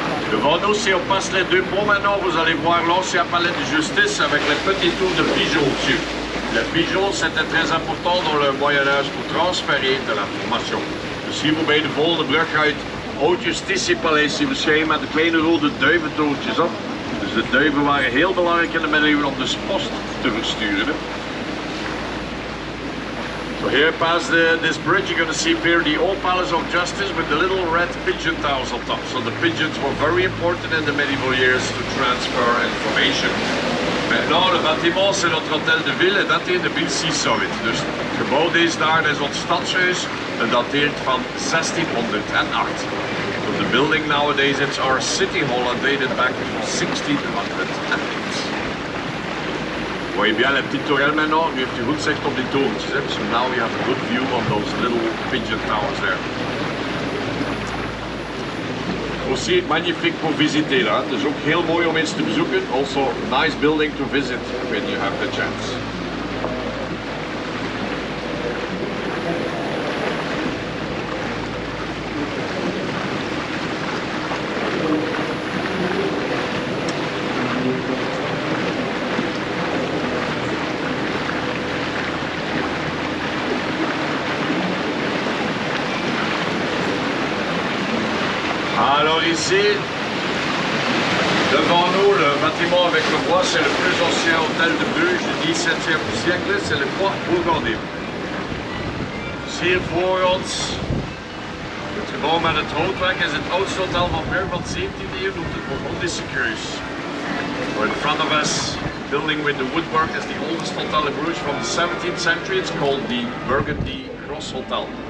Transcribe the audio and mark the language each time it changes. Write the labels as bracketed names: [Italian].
[French] Devant nous, si on passe les deux ponts maintenant, vous allez voir l'ancien palais de justice avec les petits tours de pigeons dessus. Les pigeons, c'était très important dans le Moyen-Âge pour transférer de l'information. [Dutch] Dus hier voorbij de volgende brug uit Oud Justitiepaleis verschenen met de kleine rode duiventoortjes op. Dus de duiven waren heel belangrijk in de middeleeuwen om de post te versturen. [English] So here past this bridge you're going to see here the old Palace of Justice with the little red pigeon towers on top. So the pigeons were very important in the medieval years to transfer information. [French] Maintenant, le bâtiment, c'est notre hôtel de ville [Dutch] en dateert de 1600. Dus het gebouw deze daar is ons stadshuis en dateert van 1608. [English] So the building nowadays, it's our city hall and dated back to 1608. [French] Vous voyez bien la petite tourelle maintenant, [Dutch] nu heeft u goed zicht op die torentjes. [English] So now we have a good view of those little pigeon towers there. [French] Aussi magnifique pour visiter là, [Dutch] dus ook heel mooi om eens te bezoeken. [English] Also nice building to visit when you have the chance. [French] Alors ici, devant nous, le bâtiment avec le bois, c'est le plus ancien hôtel de Bruges du XVIIe siècle, c'est le Bois Bourgondier. [Dutch] Dus hier voor ons, het gebouw met het houtwerk is het oudste hotel van Bruges van de 17e eeuw, noemt het Bourgondische Cruise. [English] So in front of us, building with the woodwork is the oldest hotel in Bruges from the 17th century, it's called the Burgundy Cross Hotel.